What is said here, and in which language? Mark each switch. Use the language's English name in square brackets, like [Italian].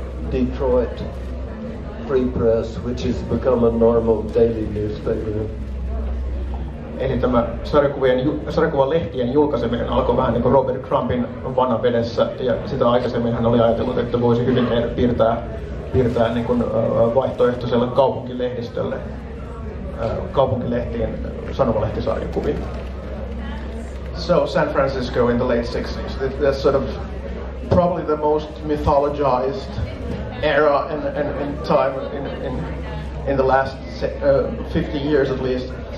[English] The Detroit Free Press, which has become a normal daily newspaper. [Finnish] Eli tämä sarjakuvalehtien julkaiseminen alkoi vähän niin kuin Robert Trumpin vanavedessä, ja sitä aikaisemmin hän oli ajatellut, että voisi hyvin piirtää niin kuin vaihtoehtoiselle kaupunkilehdistölle kaupunkilehtien sanomalehtisarjakuvia. [English] So San Francisco in the late 60s, that's sort of probably the most mythologized era and time in the last 50 years at least.